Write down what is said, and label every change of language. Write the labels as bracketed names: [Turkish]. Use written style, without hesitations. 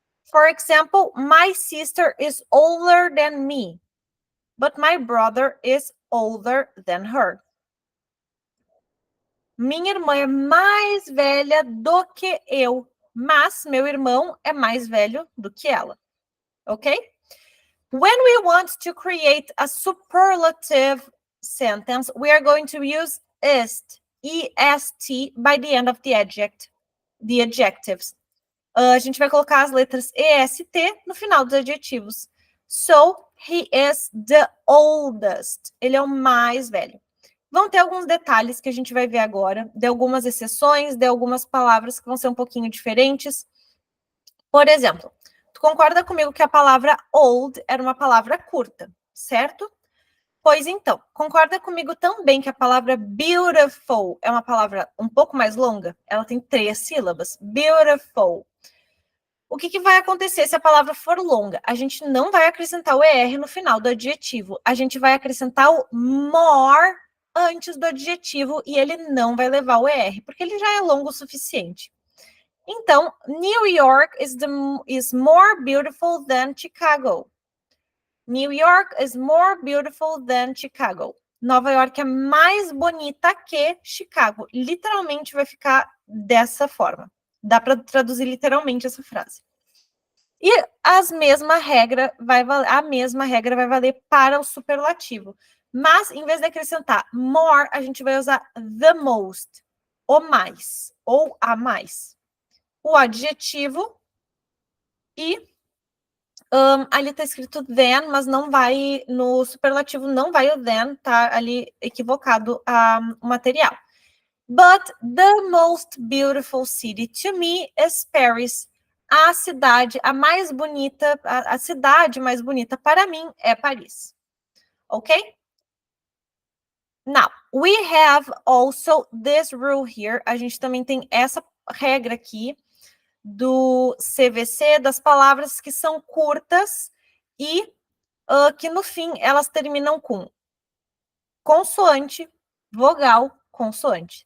[English] For example, my sister is older than me, but my brother is older than her. [Portuguese] Minha irmã é mais velha do que eu, mas meu irmão é mais velho do que ela. Ok? [English] When we want to create a superlative sentence, we are going to use est, E-S-T, by the end of the adjectives. [Portuguese] A gente vai colocar as letras E-S-T no final dos adjetivos. [English] So, he is the oldest. [Portuguese] Ele é o mais velho. Vão ter alguns detalhes que a gente vai ver agora, de algumas exceções, de algumas palavras que vão ser um pouquinho diferentes. Por exemplo, tu concorda comigo que a palavra old era uma palavra curta, certo? Pois então, concorda comigo também que a palavra beautiful é uma palavra um pouco mais longa? Ela tem 3 sílabas. Beautiful. O que vai acontecer se a palavra for longa? A gente não vai acrescentar o ER no final do adjetivo. A gente vai acrescentar o more antes do adjetivo e ele não vai levar o ER, porque ele já é longo o suficiente. Então, [English] New York is more beautiful than Chicago. New York is more beautiful than Chicago. [Portuguese] Nova York é mais bonita que Chicago. Literalmente vai ficar dessa forma. Dá para traduzir literalmente essa frase. E a mesma regra vai valer para o superlativo. Mas, em vez de acrescentar more, a gente vai usar the most, o mais, ou a mais. O adjetivo e ali está escrito then, mas não vai, no superlativo não vai o then, tá ali equivocado o material. [English] But the most beautiful city to me is Paris. [Portuguese] A cidade, a mais bonita, a cidade mais bonita para mim é Paris. Ok? [English] Now, we have also this rule here. [Portuguese] A gente também tem essa regra aqui do CVC, das palavras que são curtas e que no fim elas terminam com consoante, vogal, consoante.